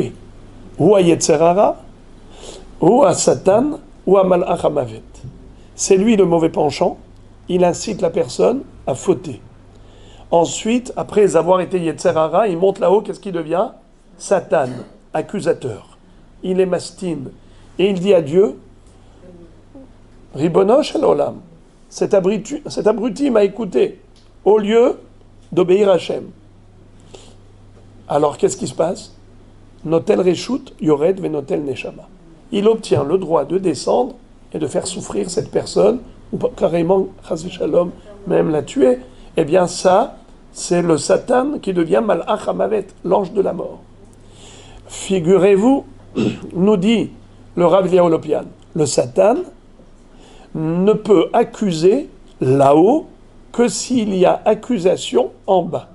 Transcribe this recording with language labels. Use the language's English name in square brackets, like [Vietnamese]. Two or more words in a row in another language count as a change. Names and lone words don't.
[French] Ou à [Hebrew] יצר הרע, [French] ou à Satan, ou à [Hebrew] מלאך המות. [French] C'est lui le mauvais penchant. Il incite la personne à fauter. Ensuite, après avoir été [Hebrew] יצר הרע, [French] il monte là-haut, qu'est-ce qu'il devient ? Satan, accusateur. Il est mastine. Et il dit à Dieu, [Hebrew] רבונו של עולם, [French] cet abruti m'a écouté, au lieu d'obéir à Hachem. Alors qu'est-ce qui se passe ? [Hebrew] נוטל רשות יורד ונוטל נשמה. [French] Il obtient le droit de descendre et de faire souffrir cette personne, ou carrément, [Hebrew] חס ושלום, [French] même la tuer. Eh bien ça, c'est le Satan qui devient [Hebrew] מלאך המות, [French] l'ange de la mort. Figurez-vous, nous dit le Rav Lopian, le Satan ne peut accuser là-haut que s'il y a accusation en bas.